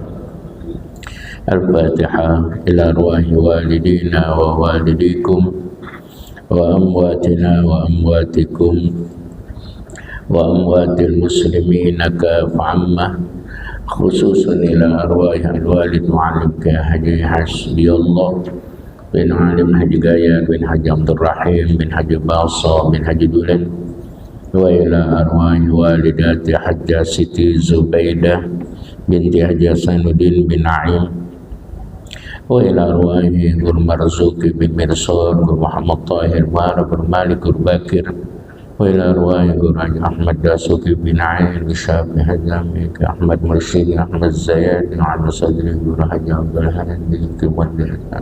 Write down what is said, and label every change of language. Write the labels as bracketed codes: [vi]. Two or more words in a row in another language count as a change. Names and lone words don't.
[ar] الفاتحة إلى أرواح والدينا ووالديكم وأمواتنا وأمواتكم وأموات المسلمين كافة عامة، خصوصا إلى أرواح الوالد معلم حجي حسبي الله bin Alim Haji Gaya bin Haji Abdul Rahim bin Haji Basa bin Haji Dulan, wa ila arwahi walidati Hajjah Siti Zubaidah binti Haji Hasanuddin bin Naim, wa ila arwahi Gur Marzuki bin Mirsor, Gur Muhammad Tahir Mara, Gur Malik, Gur Bakir, wa ila arwahi Gur Haji Ahmad Dasuki bin Air, Gur Syafi Hajami, Ahmad Mursyid, Ahmad Zayad, Ahmad Sadri, Gur Haji Abdul Hadi, Kiwadil